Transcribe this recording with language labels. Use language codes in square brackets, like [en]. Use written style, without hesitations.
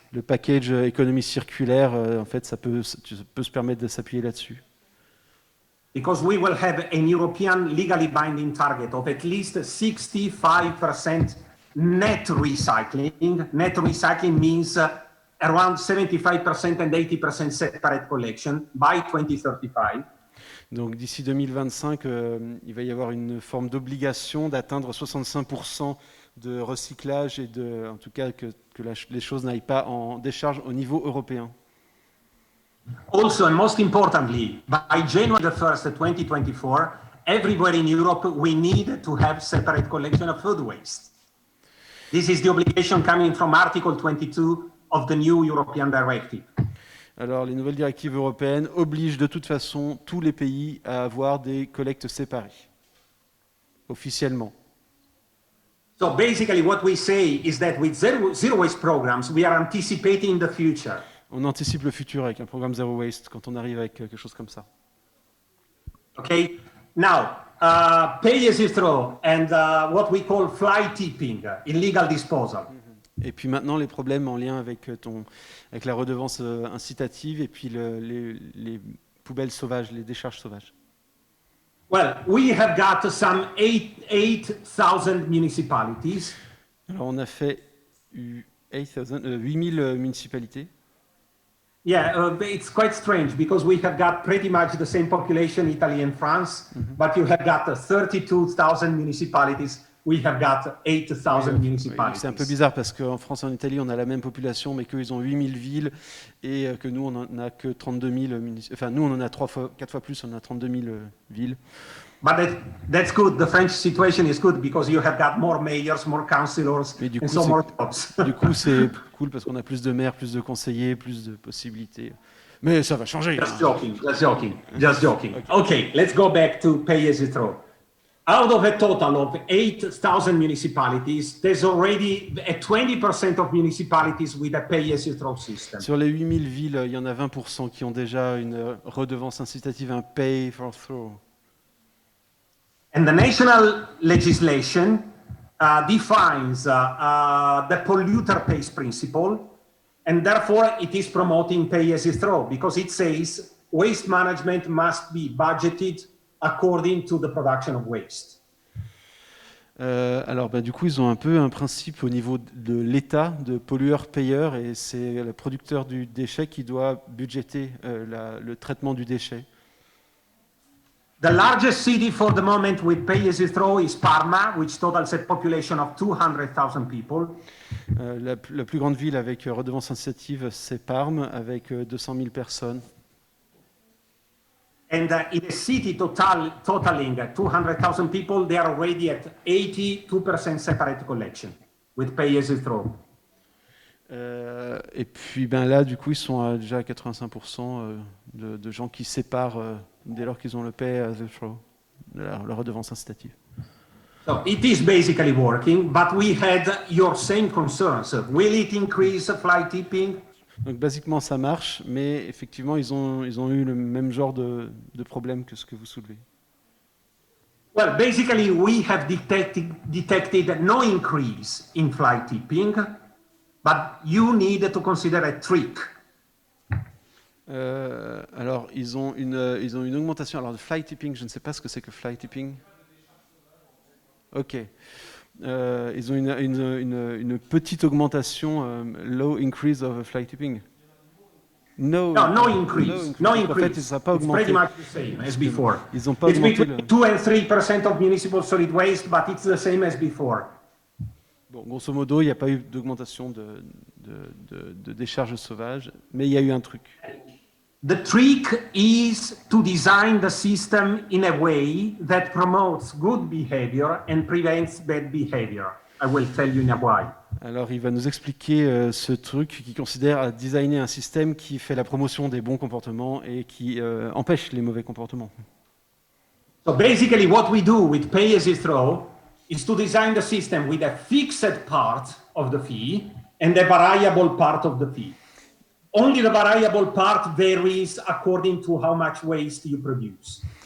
[fr] Le package économie circulaire, en fait, ça peut se permettre de s'appuyer là-dessus. [en] Because we will have an European legally binding target of at least 65% net recycling. Net recycling means around 75% and 80% separate collection by 2035. [fr] Donc d'ici 2025, il va y avoir une forme d'obligation d'atteindre 65% de recyclage et en tout cas que les choses n'aillent pas en décharge au niveau européen. [en] Also, and most importantly, by January 1st, 2024, everywhere in Europe, we need to have separate collection of food waste. This is the obligation coming from Article 22 of the new European Directive. [fr] Alors, les nouvelles directives européennes obligent de toute façon tous les pays à avoir des collectes séparées, officiellement. [en] So basically, what we say is that with zero waste programs, we are anticipating the future. [fr] On anticipe le futur avec un programme Zero Waste quand on arrive avec quelque chose comme ça. [en] Okay, now, pay as you throw and what we call fly tipping, illegal disposal. [fr] Et puis maintenant, les problèmes en lien avec la redevance incitative et puis les poubelles sauvages, les décharges sauvages. [en] Well, we have got some 8,000 municipalities. [fr] Alors on a fait 8000 municipalités. [en] Yeah, it's quite strange because we have got pretty much the same population, Italy and France, but you have got 32,000 municipalities we have got 8,000 municipalities. [fr] C'est un peu bizarre parce qu'en France et en Italie, on a la même population, mais qu'eux, ils ont 8000 villes et que nous, on n'en a que 32 000 municipalités. Enfin, nous, on en a 4 fois plus, on a 32 000 villes. [en] But that's good. The French situation is good because you have got more mayors, more councillors, and so more jobs. [fr] Du coup, c'est cool parce qu'on a plus de maires, plus de conseillers, plus de possibilités. Mais ça va changer. [en] Just joking. Okay, let's go back to pay as you throw. Out of a total of 8,000 municipalities, there's already 20% of municipalities with a pay as you throw system. [fr] Sur les 8000 villes, il y en a 20% qui ont déjà une redevance incitative, un pay for throw. [en] And the national legislation defines the polluter pays principle, and therefore it is promoting pay as you throw because it says waste management must be budgeted according to the production of waste. [fr] Alors, du coup, ils ont un peu un principe au niveau de l'État, de pollueur-payeur, et c'est le producteur du déchet qui doit budgéter le traitement du déchet. [en] The largest city for the moment with pay as you throw is Parma, which totals a population of 200,000 people. [fr] La plus grande ville avec redevance incitative, c'est Parme, avec 200 000 personnes. [en] And in a city totaling 200,000 people, they are already at 82% separate collection with pay as you throw. [fr] Et puis là, du coup, ils sont déjà à 85% de gens qui séparent dès lors qu'ils ont le pay as you throw, la redevance incitative. [en] So it is basically working, but we had your same concerns. Will it increase fly tipping? [fr] Donc, basiquement, ça marche, mais effectivement, ils ont eu le même genre de problème que ce que vous soulevez. [en] Well, basically, we have detected no increase in fly tipping, but you need to consider a trick. [fr] Alors, ils ont une augmentation. Alors, le fly tipping, je ne sais pas ce que c'est que fly tipping. Ok. Ils ont une petite augmentation, [en] low increase of fly tipping. No increase. No [fr] En [en] increase. [fr] fait, ça n'a pas augmenté. [en] It's pretty much the same as before. [fr] Ils n'ont pas [en] It's [fr] augmenté [en] between 2 and 3% of municipal solid waste, but it's the same as before. [fr] Bon, grosso modo, il n'y a pas eu d'augmentation de décharges sauvages, mais il y a eu un truc. [en] The trick is to design the system in a way that promotes good behavior and prevents bad behavior. I will tell you in a while. [fr] Alors, il va nous expliquer ce truc qui considère à designer un système qui fait la promotion des bons comportements et qui empêche les mauvais comportements. [en] So basically what we do with pay as you throw is to design the system with a fixed part of the fee and a variable part of the fee. Only the variable part varies according to how much waste you produce.